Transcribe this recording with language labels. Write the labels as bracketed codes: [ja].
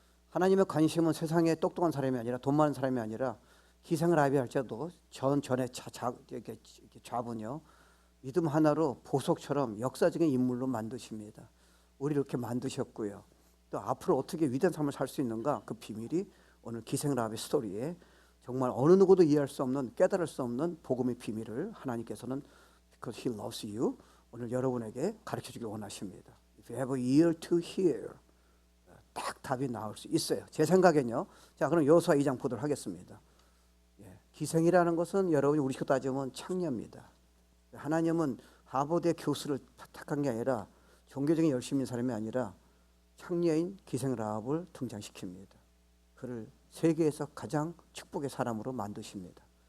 [ko] 하나님의 관심은 세상에 똑똑한 사람이 아니라 돈 많은 사람이 아니라 기생라합이 할지라도 전에 좌분요 믿음 하나로 보석처럼 역사적인 인물로 만드십니다. 우리를 이렇게 만드셨고요. 또 앞으로 어떻게 위대한 삶을 살 수 있는가 그 비밀이 오늘 기생라합의 스토리에 정말 어느 누구도 이해할 수 없는 깨달을 수 없는 복음의 비밀을 하나님께서는 [en] because He loves you [ko] 오늘 여러분에게 가르쳐 주길 원하십니다. [en] If you have a ear to hear [ko] 딱 답이 나올 수 있어요. 제 생각엔요. 자, 그럼 여호수아 2장 보도록 하겠습니다. 기생이라는 것은 여러분이 우리식으로 따지면 창녀입니다. 하나님은 하버드의 교수를 택한 게 아니라 종교적인 열심인 사람이 아니라 창녀인 기생라합을 등장시킵니다. 그를 세계에서 가장 축복의 사람으로 만드십니다.